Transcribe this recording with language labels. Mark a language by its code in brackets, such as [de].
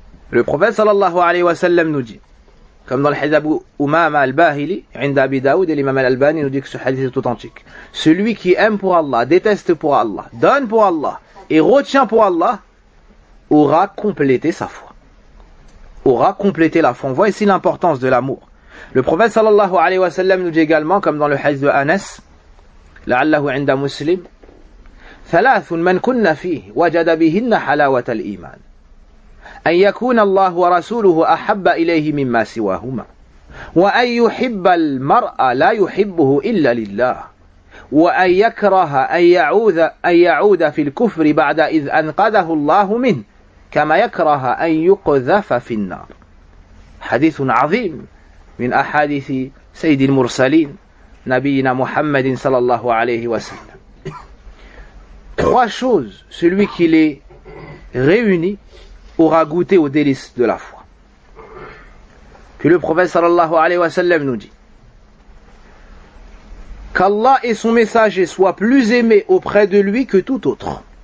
[fr] Le prophète sallallahu alayhi wa sallam nous dit, comme dans le hadith d'Abu Umama al-Bahili, [ar] عند [fr] Abi Daoud et l'imam al-Albani nous dit que ce hadith est authentique. Celui qui aime pour Allah, déteste pour Allah, donne pour Allah et retient pour Allah aura complété sa foi. Aura complété la foi. On voit ici l'importance de l'amour. Le prophète sallallahu alayhi wa sallam nous dit également, comme dans le hadith de Anas, [ar] لعله عند مسلم ثلاث من كنا فيه وجد بهن حلاوة الإيمان أن يكون الله ورسوله أحب إليه مما سواهما وأن يحب المرأة لا يحبه إلا لله وأن يكره أن يعود في الكفر بعد إذ أنقذه الله منه كما يكره أن يقذف في النار. حديث عظيم من أحاديث سيد المرسلين نبينا محمد صلى الله عليه وسلم. [fr] Trois choses, celui qui les réunit aura goûté au délice de la foi. Puis le prophète sallallahu alayhi wa sallam nous dit qu'Allah et son messager soient plus aimés auprès de lui que tout autre.